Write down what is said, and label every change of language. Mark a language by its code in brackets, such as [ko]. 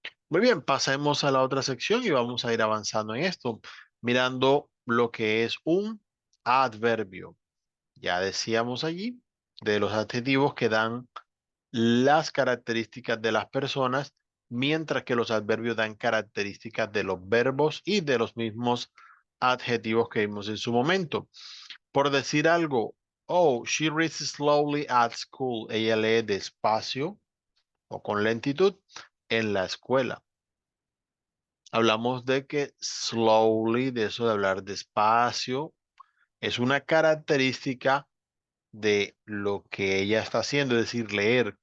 [es] Muy bien, pasemos a la otra sección y vamos a ir avanzando en esto, mirando lo que es un adverbio. Ya decíamos allí de los adjetivos que dan las características de las personas, mientras que los adverbios dan características de los verbos y de los mismos adjetivos que vimos en su momento. Por decir algo, [en] oh, she reads slowly at school. [es] Ella lee despacio o con lentitud en la escuela. Hablamos de que slowly, de eso de hablar despacio, es una característica de lo que ella está haciendo, es decir, leer.